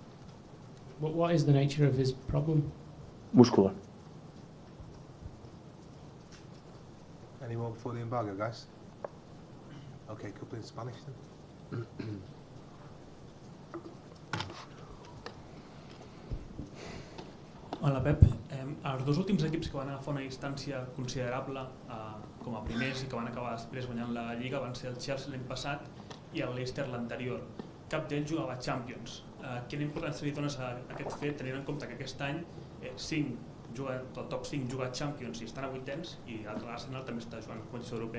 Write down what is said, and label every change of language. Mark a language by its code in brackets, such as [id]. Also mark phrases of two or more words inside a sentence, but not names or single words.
[en] What is the nature of his problem? Muscular. Any more before the embargo, guys? Okay, couple in Spanish then. [ca] Hola Pep, els dos últims equips que van agafar una distància considerable com a primers i que van acabar després guanyant la Lliga van ser el Chelsea l'any passat i el Leicester l'anterior. Cap d'ells jugava a Champions. Quina importància li dones a aquest fet, tenint en compte que aquest any el top 5 juga a Champions i estan a vuitens i l'Arsenal també està jugant a competició europea?